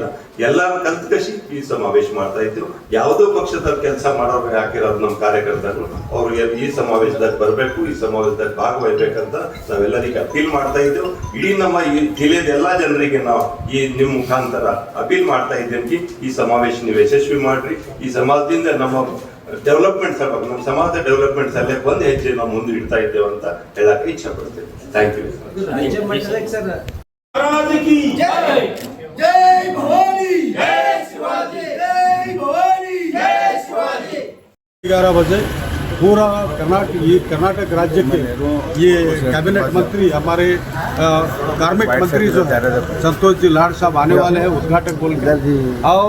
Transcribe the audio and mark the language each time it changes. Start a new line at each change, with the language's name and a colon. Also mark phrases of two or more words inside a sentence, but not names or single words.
Kannada: ಎಲ್ಲರೂ ಕಲ್ತ್ಕಶಿ ಈ ಸಮಾವೇಶ ಮಾಡ್ತಾ ಇದ್ದೇವೆ. ಯಾವುದೋ ಪಕ್ಷದಲ್ಲಿ ಕೆಲಸ ಮಾಡೋರು ಹಾಕಿರೋದು ನಮ್ಮ ಕಾರ್ಯಕರ್ತರು ಅವ್ರಿಗೆ ಈ ಸಮಾವೇಶದಾಗ ಬರಬೇಕು, ಈ ಸಮಾವೇಶದಾಗ ಭಾಗವಹಿಸ್ಬೇಕಂತ ನಾವೆಲ್ಲರಿಗೆ ಅಪೀಲ್ ಮಾಡ್ತಾ ಇದ್ದೇವೆ. ಇಡೀ ನಮ್ಮ ಈ ಜಿಲ್ಲೆಯ ಎಲ್ಲಾ ಜನರಿಗೆ ನಾವು ಈ ನಿಮ್ಮ ಮುಖಾಂತರ ಅಪೀಲ್ ಮಾಡ್ತಾ ಇದ್ದೇವೆ, ಈ ಸಮಾವೇಶ ನೀವು ಯಶಸ್ವಿ ಮಾಡ್ರಿ. ಈ ಸಮಾಜದಿಂದ ನಮ್ಮ ಡೆವಲಪ್ಮೆಂಟ್ ನಮ್ಮ ಸಮಾಜದ ಡೆವಲಪ್ಮೆಂಟ್ ಸಲಹೆ ಒಂದು ಹೆಜ್ಜೆ ನಾವು ಮುಂದೆ ಇಡ್ತಾ ಇದ್ದೇವೆ ಅಂತ ಹೇಳಕ್ಕೆ ಇಚ್ಛೆ ಪಡ್ತೇವೆ.
English: thank you.
Hindi: जय भवानी, जय शिवाजी, जय भवानी, जय शिवाजी। 11 बजे पूरा कर्नाटक राज्य के ये कैबिनेट मंत्री हमारे कार्मिक मंत्री जो है संतोष जी लाड साहब आने वाले हैं उद्घाटक बोल के, और